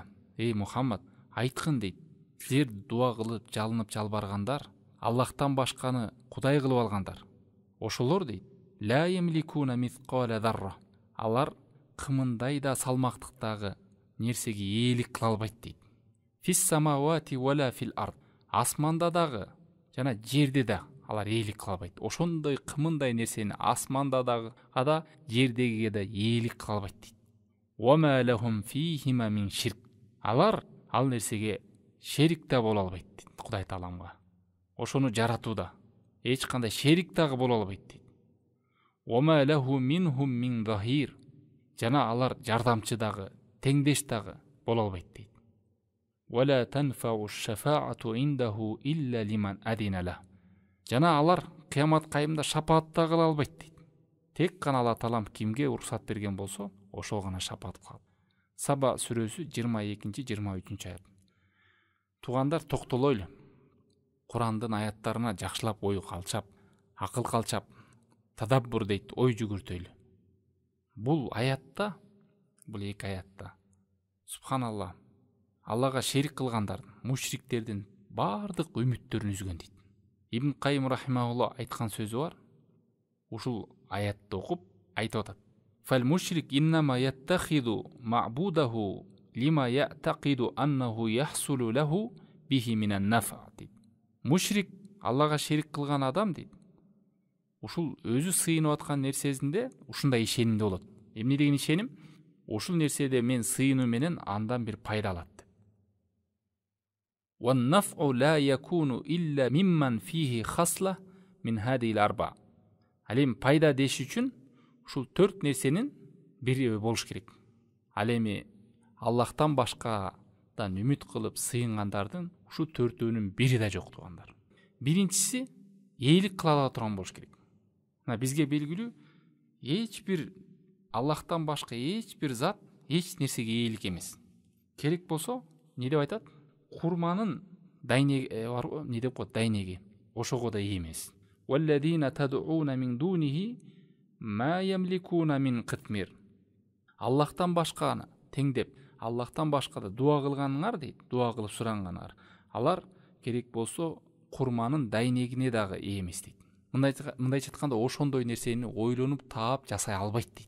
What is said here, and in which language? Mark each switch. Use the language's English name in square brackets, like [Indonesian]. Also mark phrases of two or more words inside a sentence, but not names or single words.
[Kyrgyz] Эй Мухаммад, айткын дейт. Силер дуа кылып, жалынып жалбаргандар, Аллахтан башканы кудай кылып алгандар. Ошолор дейт: [Arabic] "لا يملكون مثقال ذرة". [Kyrgyz] Алар кымындай да салмактыктагы нерсеге ээлик кыла албайт дейт. [Arabic] "في السماوات ولا في الأرض". [Kyrgyz] Асманда дагы жана жерде да алар ээлик кыла албайт. Ошондой кымындай нерсени асманда дагы ада, жердегиге да ээлик кыла албайт дейт. [Arabic] "وما لهم فيهما من شرك". [Kyrgyz] Алар ал нерсеге шерик да боло албайт дейт Кудай Тааламга. Ошону жаратууда эч кандай шерик дагы боло албайт дейт. [Arabic] "وما له منهم من ظهير". [Kyrgyz] Жана алар жардамчы дагы, теңдеш дагы боло албайт дейт. [Arabic] "ولا تنفع الشفاعة عنده إلا لمن أذن له". [Kyrgyz] Жана алар кыямат кайымда шапаат да кыла албайт дейт. Тек гана Алла Таалам кимге уруксат берген болсо, ошол гана шапаат кылат. Саба сүрөсү 22-23 аят. Туугандар, токтолойлу. Курандын аяттарына жакшылап ой калчап, акыл калчап, тадаббур дейт, ой жүгүртөйлү. Бул аятта, бул эки аятта, субханалла, Аллага шерик кылгандардын, мушриктердин бардык үмүттөрүн үзгөн дейт. Ибн Кайым рахимахулла айткан сөзү бар. Ушул аятты окуп айтып атат: [Arabic] "فالمشرك إنما يتخذ معبوده لما يعتقد أنه يحصل له به من النفع". [Kyrgyz] Мушрик, Аллага шерик кылган адам дейт, ушул өзү сыйынып аткан нерсесинде ушундай ишенимде болот. Эмне деген ишеним? Ушул нерседе мен сыйынуу менен андан бир пайда алат. [Arabic] "والنفع لا يكون إلا ممن فيه خصلة من هذه الأربع". [Kyrgyz] Ал эми пайда деш үчүн ушул 4 нерсенин бири болуш керек. Ал эми Аллахтан башкадан үмүт кылып сыйынгандардын ушул 4өөнүн бири да жок, туугандар. Биринчиси ээлик кыла ала турган болуш керек. Мына бизге белгилүү, эч бир Аллахтан башка эч бир зат эч нерсеге ээлик эмес. Керек болсо, не деп айтат? Курманын дайнеге бар го, не деп коет, дайнеге. Ошого да эмес. [Arabic] "والذين تدعون من دونه ما يملكون من قطمير". [Kyrgyz] Аллахтан башканы теңдеп, Аллахтан башкада дуа кылганыңар дейт, дуа кылып суранганыңар, алар керек болсо курманын дайнегине дагы эмес дейт. Мындайча айтканда, ошондой нерсени ойлонуп таап жасай албайт дейт.